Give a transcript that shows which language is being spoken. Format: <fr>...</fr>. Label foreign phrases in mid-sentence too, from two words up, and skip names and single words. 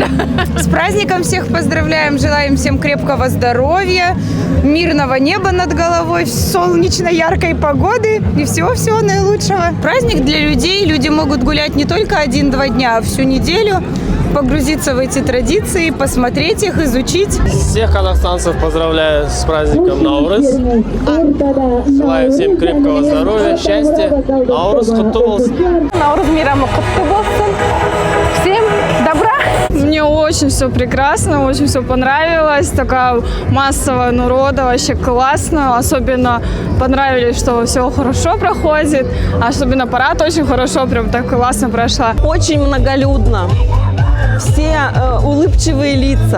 <ru>С праздником всех поздравляем, желаем всем крепкого здоровья, мирного неба над головой, солнечной яркой погоды и всего-всего наилучшего. Праздник для людей, люди могут гулять не только 1-2 дня, а всю неделю, погрузиться в эти традиции, посмотреть их, изучить. Всех казахстанцев поздравляю с праздником Наурыз. Желаю всем крепкого здоровья, счастья.</ru> <kk>Наурыз құтты болсын. Наурыз мейрамы құтты болсын.</kk> <ru>Всем добра! Мне очень все прекрасно, очень все понравилось. Такая массовая народа, вообще классно. Особенно понравились, что все хорошо проходит. Особенно парад очень хорошо, прям так классно прошла. Очень многолюдно. Все улыбчивые лица.</ru>